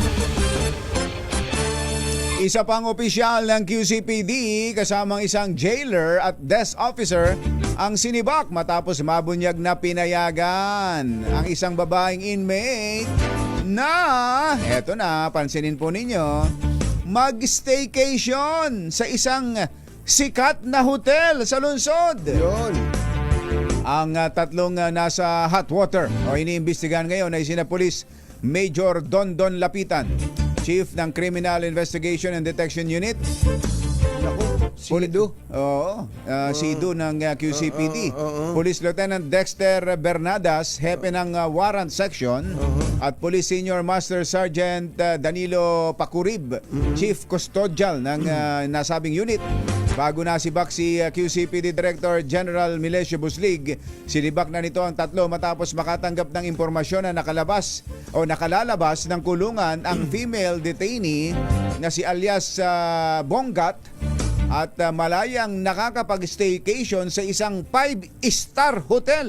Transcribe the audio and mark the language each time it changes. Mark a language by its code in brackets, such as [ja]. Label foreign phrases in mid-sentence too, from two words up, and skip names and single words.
[tl] Isa pang opisyal ng QCPD kasamang isang jailer at desk officer ang sinibak matapos mabunyag na pinayagan ang isang babaeng inmate na, eto na, pansinin po ninyo, mag-staycation sa isang sikat na hotel sa lungsod. yun. Ang tatlong nasa [en] hot water [tl] o iniimbestigahan ngayon ay sina Police Major Dondon Lapitan, Chief ng Criminal Investigation and Detection Unit. Sido. Oo, Sido ng QCPD. Police Lieutenant Dexter Bernadas, hepe ng Warrant Section. At Police Senior Master Sergeant Danilo Pacurib, [en] Chief Custodial [tl] ng nasabing unit. Bago nasibak si QCPD Director General Milesio Buslig, sinibak na nito ang tatlo matapos makatanggap ng impormasyon na nakalalabas ng kulungan ang [en] female detainee [tl] na si alias Bonggat at malayang nakakapag-staycation sa isang [en] 5-star hotel.